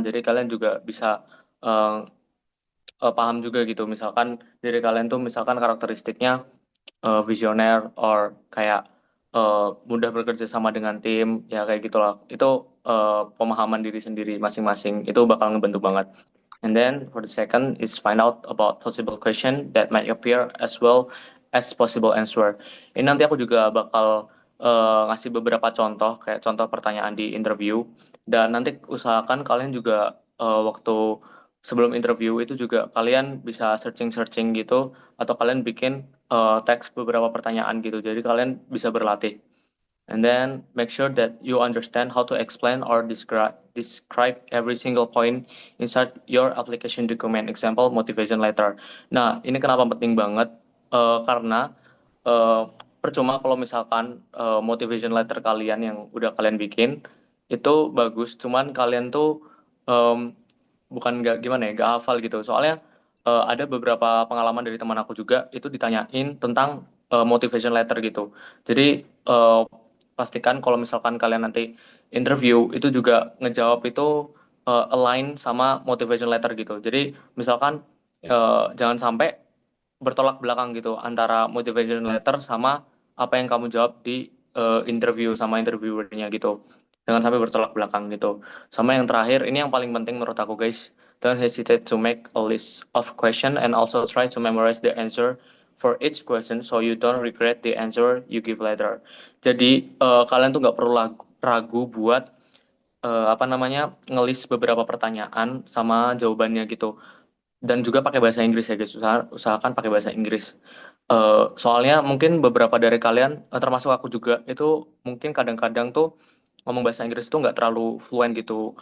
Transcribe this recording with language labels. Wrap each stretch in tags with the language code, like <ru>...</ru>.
<id>Jadi kalian juga bisa eh, paham juga gitu. Misalkan diri kalian tuh misalkan karakteristiknya visioner or kayak mudah bekerja sama dengan tim ya kayak gitulah. Itu pemahaman diri sendiri masing-masing itu bakal ngebantu banget.</id> <en>And then for the second is find out about possible question that might appear as well as possible answer.</en> <id>Ini nanti aku juga bakal ngasih beberapa contoh kayak contoh pertanyaan di interview dan nanti usahakan kalian juga waktu sebelum interview itu juga kalian bisa searching-searching gitu atau kalian bikin teks beberapa pertanyaan gitu. Jadi kalian bisa berlatih.</id> <en>And then make sure that you understand how to explain or describe every single point inside your application document.</en> <id>Example, motivation letter. Nah, ini kenapa penting banget? Karena eh, percuma kalau misalkan motivation letter kalian yang udah kalian bikin itu bagus, cuman kalian tuh em, bukan nggak gimana ya, nggak hafal gitu. Soalnya ada beberapa pengalaman dari teman aku juga itu ditanyain tentang motivation letter gitu. Jadi pastikan kalau misalkan kalian nanti interview itu juga ngejawab itu align sama motivation letter gitu. Jadi misalkan jangan sampai bertolak belakang gitu antara motivation letter sama apa yang kamu jawab di interview sama interviewernya gitu. Jangan sampai bertolak belakang gitu. Sama yang terakhir, ini yang paling penting menurut aku guys.</id> <en>Don't hesitate to make a list of question and also try to memorize the answer for each question so you don't regret the answer you give later.</en> <id>Jadi kalian tuh nggak perlu ragu buat apa namanya ngelis beberapa pertanyaan sama jawabannya gitu dan juga pakai bahasa Inggris ya guys. Usahakan pakai bahasa Inggris. Soalnya mungkin beberapa dari kalian, termasuk aku juga, itu mungkin kadang-kadang tuh ngomong bahasa Inggris tuh nggak terlalu fluent gitu.</id>